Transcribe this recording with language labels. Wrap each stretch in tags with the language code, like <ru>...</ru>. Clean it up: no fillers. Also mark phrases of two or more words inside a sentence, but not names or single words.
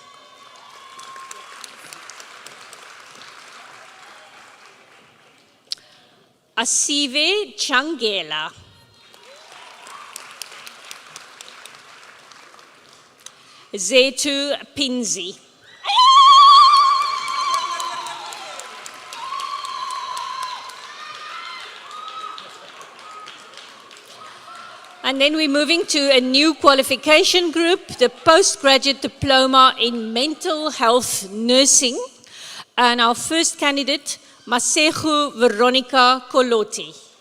<en>Asive Changela. Zetu Pinzi. And then we're moving to a new qualification group, the postgraduate diploma in mental health nursing. And our first candidate, Masegu Veronica Koloti.</en>